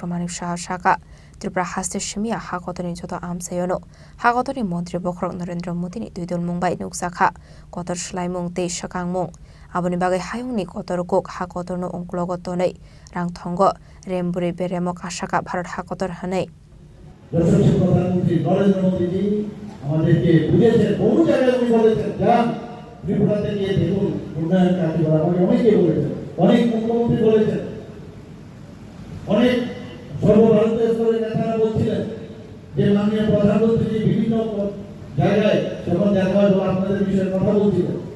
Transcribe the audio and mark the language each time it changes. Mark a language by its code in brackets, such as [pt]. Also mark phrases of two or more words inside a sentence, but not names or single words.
[trp] Manik Saha Shaka Tripura Hasteni Shimia Hakotoni joto amsayono Hakotoni Mantri Khorang Narendra Modi ni duidol mungbai nuksakha kotor slaimung te sakangmung aboni bagai hayungni kotor kok hakotorno ongklogotonai rang thongo remburi beremo kasaka Bharat hakotor hanai [bn] প্রধানমন্ত্রী নরেন্দ্র মোদীজি আমাদেরকে বুঝিয়েছেন বহু জায়গায় উনি বলেছেন যান ত্রিপুরাতে গিয়ে দেখুন উন্নয়ন কার্যকর আমাকে অনেকেই বলেছেন অনেক মুখ্যমন্ত্রী বলেছেন অনেক সর্বভারতীয় স্তরের নেতারা বলছিলেন যে মাননীয় প্রধানমন্ত্রী বিভিন্ন জায়গায় যখন দেখা হয় আপনাদের বিষয়ে কথা বলছিলেন